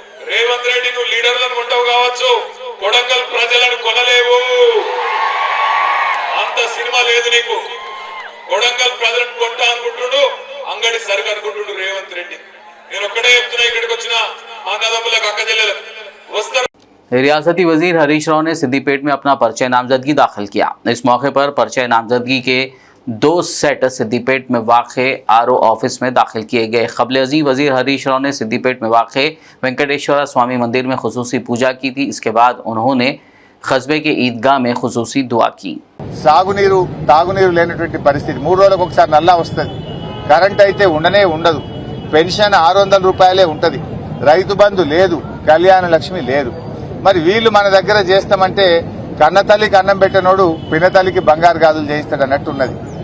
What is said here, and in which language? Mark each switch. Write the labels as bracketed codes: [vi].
[te] రేవంత్ రెడ్డి నువ్వు లీడర్లను కొంటావు కావచ్చు, కొడంగల్ ప్రజలను కొనలేవు. అంత సినిమా లేదు నీకు. కొడంగల్ ప్రజలను కొంటా అనుకుంటుండు, అంగడి సరుకు అనుకుంటుండు రేవంత్ రెడ్డి. నేను ఒక్కడే చెప్తున్నా, ఇక్కడికి వచ్చిన మా అన్నదమ్ములకు అక్క చెల్లెలకు వస్తారు. [hi] रियासती वजीर हरीश राव ने सिद्दीपेट में अपना परिचय नामजदगी दाखिल किया। इस मौके पर परिचय नामजदगी के 2 सेट सिद्दीपेट में वाक़े आरओ ऑफिस में दाखिल किए गए। क़ब्ल अज़ीं वजीर हरीश राव ने सिद्दीपेट में वाक़े वेंकटेश्वर स्वामी मंदिर में खुसूसी पूजा की थी। इसके बाद उन्होंने कस्बे के ईदगाह में खुसूसी दुआ की। [te] సాగునీరు తాగునీరు లేనటువంటి పరిస్థితి, 3 రోజులకు ఒకసారి నల్లా వస్తుంది, కరెంట్ అయితే ఉండనే ఉండదు, పెన్షన్ 600 రూపాయలే ఉంటుంది, రైతు బంధు లేదు, కళ్యాణ లక్ష్మి లేదు. మరి వీళ్ళు మన దగ్గర చేస్తామంటే కన్నతల్లికి అన్నం పెట్టనోడు పినతల్లికి బంగారు గాజులు చేయిస్తాడు అన్నట్టున్నది.